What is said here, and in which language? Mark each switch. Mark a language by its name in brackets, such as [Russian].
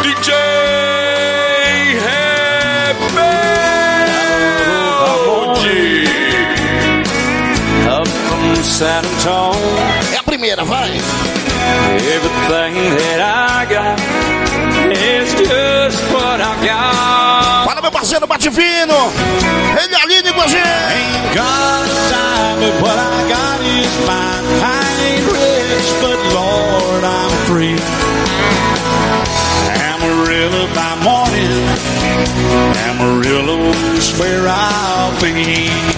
[English] DJ Rebelde, up from San Antonio. Everything that I got is just what I got. [Portuguese] Para meu parceiro Batifino, ele é lindo com a gente. [English] Ain't got a time, but what I got is mine. I ain't rich, but Lord, I'm free. Amarillo by morning, Amarillo's where I'll be.